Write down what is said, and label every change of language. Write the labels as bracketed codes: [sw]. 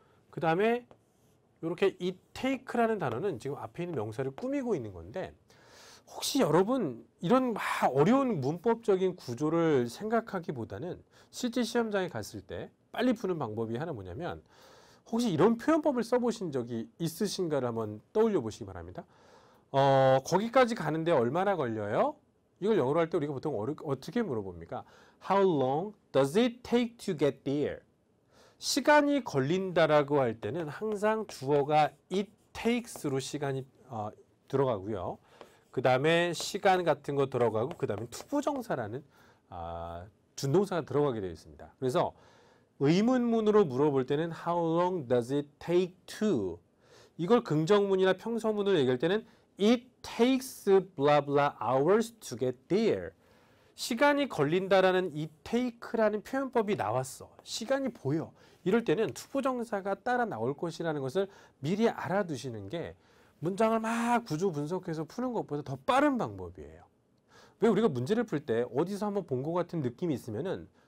[ko] 그 다음에 이렇게 it take라는 단어는 지금 앞에 있는 명사를 꾸미고 있는 건데 혹시 여러분 이런 막 어려운 문법적인 구조를 생각하기보다는 실제 시험장에 갔을 때 빨리 푸는 방법이 하나 뭐냐면 혹시 이런 표현법을 써보신 적이 있으신가를 한번 떠올려 보시기 바랍니다. 거기까지 가는데 얼마나 걸려요? 이걸 영어로 할 때 우리가 보통 어떻게 물어봅니까? [en] How long does it take to get there? [ko] 시간이 걸린다라고 할 때는 항상 주어가 it takes로 시간이 들어가고요. 그 다음에 시간 같은 거 들어가고 그 다음에 투부정사라는 준동사가 들어가게 되어 있습니다. 그래서 의문문으로 물어볼 때는 [en] How long does it take to? [ko] 이걸 긍정문이나 평서문으로 얘기할 때는 [en] It takes blah blah hours to get there. [ko] 시간이 걸린다라는 이 take라는 표현법이 나왔어. 시간이 보여. 이럴 때는 투부정사가 따라 나올 것이라는 것을 미리 알아두시는 게 문장을 막 구조 분석해서 푸는 것보다 더 빠른 방법이에요. 왜 우리가 문제를 풀 때 어디서 한번 본 것 같은 느낌이 있으면은